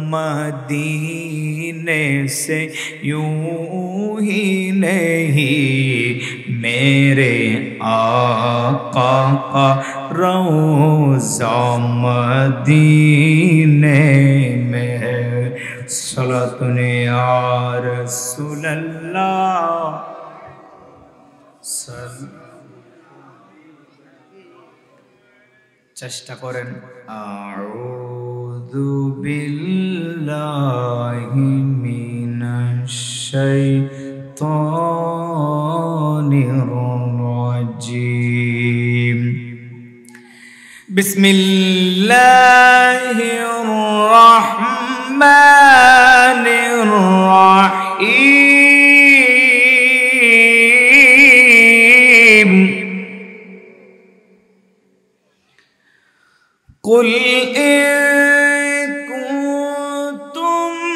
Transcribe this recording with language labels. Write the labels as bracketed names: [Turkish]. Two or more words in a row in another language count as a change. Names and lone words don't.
[Urdu] مدینے سے یوں ہی نہیں، میرے آقا کا روضہ مدینے میں ہے، [Arabic] صلاۃ یا رسول اللہ، [Bangla] চেষ্টা করেন আউযু [Arabic] بالله من الش شيطان الرجيم، بسم الله الرحمن الرحيم, قل إن كنتم